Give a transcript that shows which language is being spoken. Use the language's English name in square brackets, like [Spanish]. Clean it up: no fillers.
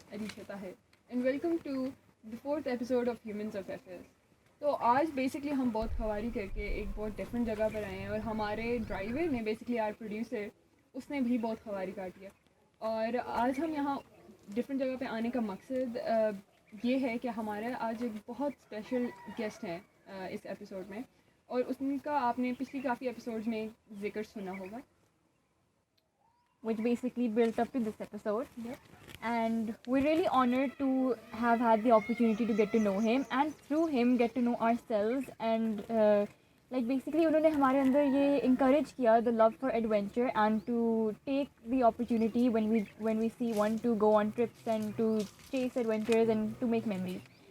[English] Arisha Tahir, and welcome to the 4th episode of Humans of FS. [Urdu] تو آج basically ہم بہت خواری کر کے ایک بہت ڈفرینٹ جگہ پر آئے ہیں اور ہمارے ڈرائیور نے [English] basically our producer [Urdu] اس نے بھی بہت خواری کاٹی ہے. اور آج ہم یہاں ڈفرینٹ جگہ پہ آنے کا مقصد یہ ہے کہ ہمارے آج ایک بہت اسپیشل گیسٹ ہیں اس ایپیسوڈ میں, اور اس کا آپ نے پچھلی کافی ایپیسوڈ میں ذکر سنا ہوگا, [English] which basically built up to this episode. And we're really honored to have had the opportunity to get to know him and through him get to know ourselves. And like basically [Urdu] انہوں نے ہمارے اندر یہ [English] encourage کیا the love for adventure and to take the opportunity when we see one to go on trips and to chase adventures and to make memories.